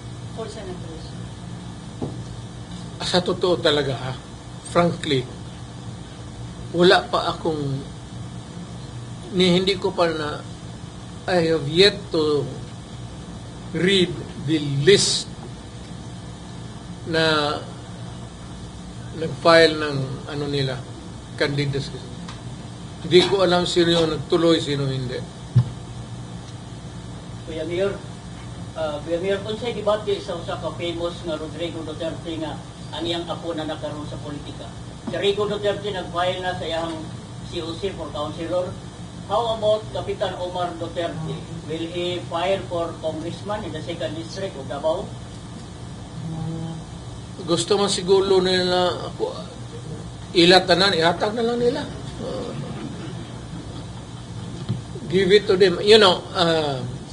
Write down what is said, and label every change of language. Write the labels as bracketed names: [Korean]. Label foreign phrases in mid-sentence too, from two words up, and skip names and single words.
[English] for senators? [Filipino] Sa totoo talaga, frankly, wala pa akong, hindi ko pa na, [English] I have yet to read the list [Filipino] na nag-file ng ano nila, [English] candidacy. [Filipino] Hindi ko alam sino yung nagtuloy, sino hindi. [Cebuano] Kuya Mayor, kung sa'y debate sa usa ka famous nga Rodrigo Duterte nga ang iyang apo na nakaroon sa politika. Si Rico Duterte nag-file na sa iyang COC [English] for councilor. How about Kapitan Omar Duterte? Will he file for congressman in the 2nd district of Davao? [Cebuano] Gusto man siguro nila ako, ilatanan, ihatag na lang nila. [English] Give it to them. You know,